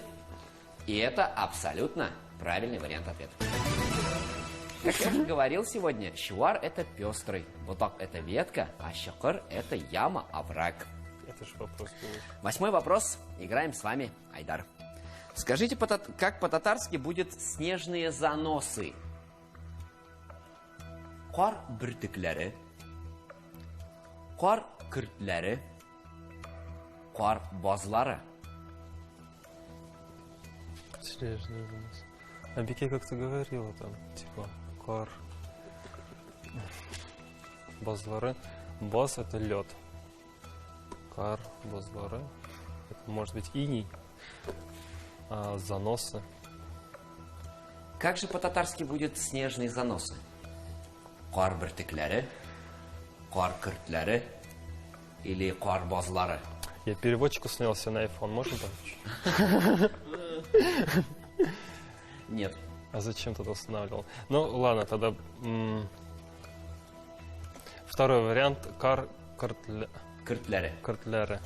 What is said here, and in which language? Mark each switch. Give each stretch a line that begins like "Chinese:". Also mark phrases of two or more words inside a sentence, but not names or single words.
Russian: И это абсолютно правильный вариант ответа. Как я уже говорил сегодня, щуар – это пестрый, ботак – это ветка, а щокор – это яма, овраг. Это же вопрос был. 8-й вопрос. Играем с вами, Айдар. Скажите, как по-татарски будет снежные заносы?
Tatar: Кар биртекләре, кар көртләре, кар базлары.
Russian: Снежный занос. А Бике как-то говорила там, типа, кар... Базлары. Баз это лед.
Tatar: Кар, базлары.
Russian: Это может быть иней. А заносы. Как же по-татарски будет снежные заносы?
Tatar: Кар биртекләре, кар көртләре или кар базлары?
Russian: Я переводчик установил себе на iPhone. Можно помочь? Нет. А зачем тогда устанавливал? Ну, ладно, тогда... Второй вариант.
Tatar: Көртләре. Картляры.